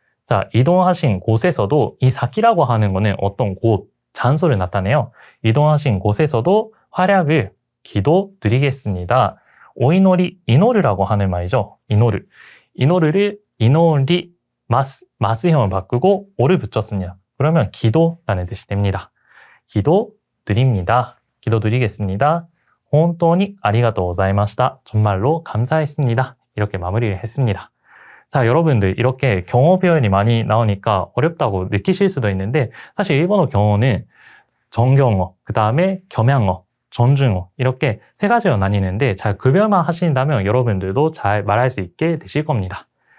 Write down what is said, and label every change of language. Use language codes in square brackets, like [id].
[ko] 자, 이동하신 곳에서도 이 사키라고 하는 거는 어떤 곳, 장소를 나타내요. 이동하신 곳에서도 활약을 기도드리겠습니다. 오이노리, 이노르라고 하는 말이죠. 이노르를 이노리, 마스형을 바꾸고 오를 붙였습니다. 그러면 기도라는 뜻이 됩니다. 기도드립니다. 기도드리겠습니다. [ja] 本当にありがとうございました. [ko] 정말로 감사했습니다. 이렇게 마무리를 했습니다. 자, 여러분들 이렇게 경어 표현이 많이 나오니까 어렵다고 느끼실 수도 있는데 사실 일본어 경어는 정경어, 그 다음에 겸양어, 존중어 이렇게 세 가지로 나뉘는데 잘 구별만 하신다면 여러분들도 잘 말할 수 있게 되실 겁니다.